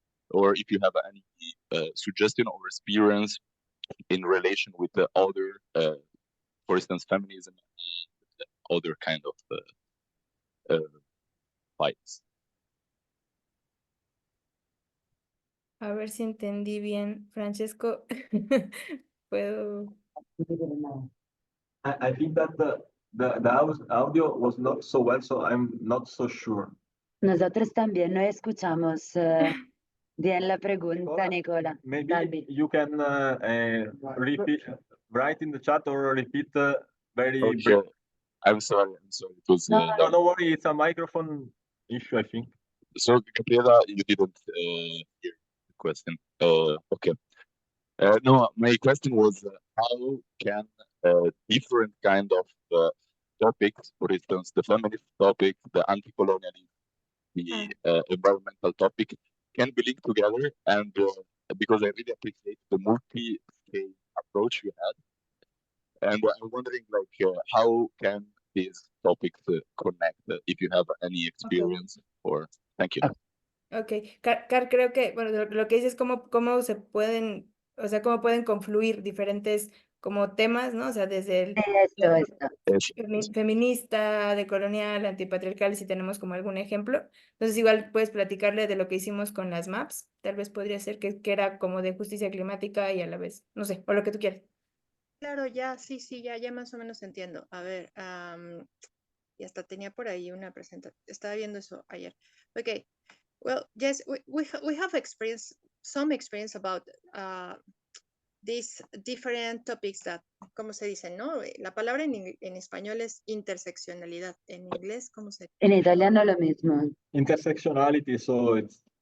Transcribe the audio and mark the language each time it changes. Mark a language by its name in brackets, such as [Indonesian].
[English] or if you have any suggestion or experience in relation with the other, for instance, feminism, and other kind of fights. [Spanish] A ver si entendí bien, Francesco. Puedo. [English] I think that the audio was not so well, so I'm not so sure. [Spanish] Nosotros también no escuchamos bien la pregunta, Nicola. [English] Maybe Dalbi. you can repeat, write in the chat or repeat very Okay, brief. I'm sorry. It was No, No, don't worry, it's a microphone issue, I think. so Gabriela, you didn't hear the question. Okay. No, my question was how can different kind of topics, for instance, the feminist topic, the anti-colonialism, the environmental topic, can be linked together, and because I really appreciate the multi-scale approach you had, and I'm wondering, like, how can these topics connect? If you have any experience, or thank you. [Spanish] Ok, creo que, bueno, lo que dices es cómo se pueden, o sea, cómo pueden confluir diferentes como temas, ¿no? O sea, desde el Esto. feminista, decolonial, antipatriarcal, si tenemos como algún ejemplo. Entonces, igual puedes platicarle de lo que hicimos con las maps. Tal vez podría ser que era como de justicia climática y a la vez, no sé, o lo que tú quieras. Claro, ya, sí, ya más o menos entiendo. A ver, y hasta tenía por ahí una presentación, estaba viendo eso ayer. [English] Okay, well, yes, we have some experience about these different topics that, [Spanish] ¿cómo se dice, no? La palabra en español es interseccionalidad. En inglés, ¿cómo se dice? En italiano lo mismo. [English] Intersectionality, so it's